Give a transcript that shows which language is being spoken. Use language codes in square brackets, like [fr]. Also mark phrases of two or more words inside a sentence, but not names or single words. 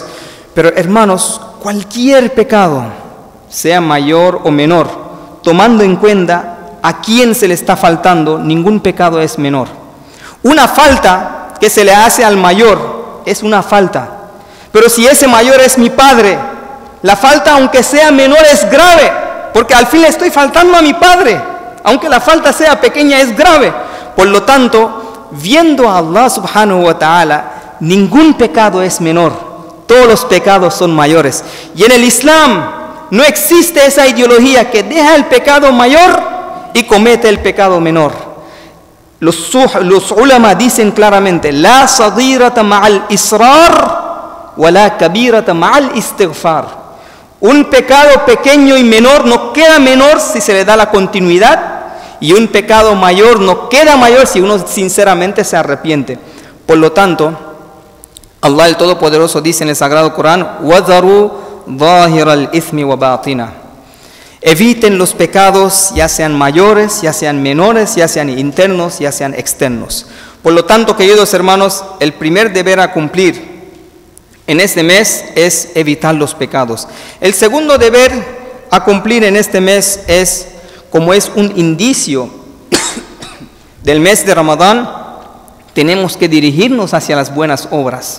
[es] Pero hermanos, cualquier pecado, sea mayor o menor, tomando en cuenta a quién se le está faltando, ningún pecado es menor. Una falta que se le hace al mayor es una falta. Pero si ese mayor es mi padre, la falta, aunque sea menor, es grave, porque al fin le estoy faltando a mi padre. Aunque la falta sea pequeña, es grave. Por lo tanto, viendo a Allah [ar] سبحانه وتعالى, [es] ningún pecado es menor. Todos los pecados son mayores. Y en el Islam no existe esa ideología que deja el pecado mayor y comete el pecado menor. Los ulama dicen claramente: [ar] لا صغيرة مع الإصرار ولا كبيرة مع الاستغفار. [es] Un pecado pequeño y menor no queda menor si se le da la continuidad, y un pecado mayor no queda mayor si uno sinceramente se arrepiente. Por lo tanto, Allah el Todopoderoso dice en el Sagrado Corán: [ar] وَذَرُوا ظَاهِرَ الْإِثْمِ وَبَاطِنَهُ. [es] Eviten los pecados, ya sean mayores, ya sean menores, ya sean internos, ya sean externos. Por lo tanto, queridos hermanos, el primer deber a cumplir en este mes es evitar los pecados. El segundo deber a cumplir en este mes es, como es un indicio del mes de Ramadán, tenemos que dirigirnos hacia las buenas obras.